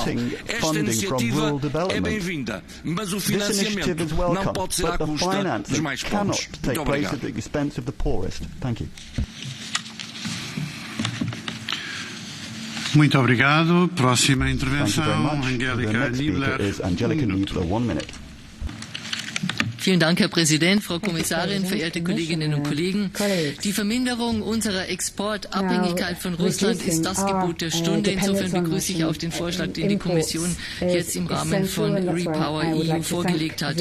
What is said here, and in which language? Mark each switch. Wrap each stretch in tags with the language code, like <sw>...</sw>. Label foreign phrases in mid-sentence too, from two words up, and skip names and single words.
<pt>Esta iniciativa é bem-vinda, mas o financiamento não pode ser à custa dos mais pobres. Muito obrigado. Muito obrigado. Próxima intervenção, Angélica Niebler.</pt> <de>Vielen Dank, Herr Präsident, Frau Kommissarin, verehrte Kolleginnen und Kollegen. Die Verminderung unserer Exportabhängigkeit von Russland ist das Gebot der Stunde. Insofern begrüße ich auch den Vorschlag, den die Kommission jetzt im Rahmen von Repower EU vorgelegt hat.</de>